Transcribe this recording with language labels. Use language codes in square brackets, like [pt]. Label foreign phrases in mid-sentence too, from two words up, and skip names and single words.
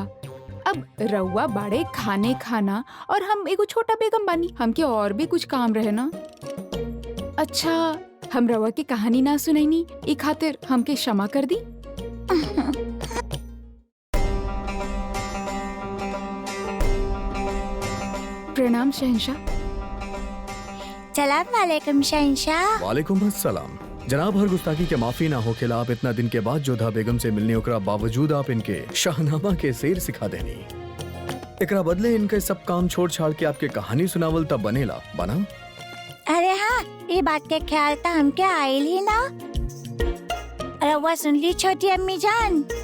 [bho] अब रउआ बाड़े खाने खाना और हम एगो छोटा बेगम बानी, हमके और भी कुछ काम रहे ना। अच्छा हम रउआ की कहानी ना सुनैनी, ई खातिर हमके क्षमा कर दी। प्रणाम शहनशाह। [ar] سلام عليكم شهنشاه. وعليكم السلام. [bho] जनाब, हर गुस्ताखी के माफी ना होखेला। आप इतना दिन के बाद जोधा बेगम से मिलने ओकरा बावजूद आप इनके शाहनामा के शेर सिखा देनी। एकरा बदले इनके सब काम छोड़ छाड़ के आपके कहानी सुनावल तब बनेला बना। अरे हाँ, ये बात के ख्याल तो हमके आयल ही ना। रउआ सुन ली छोटी अम्मी जान।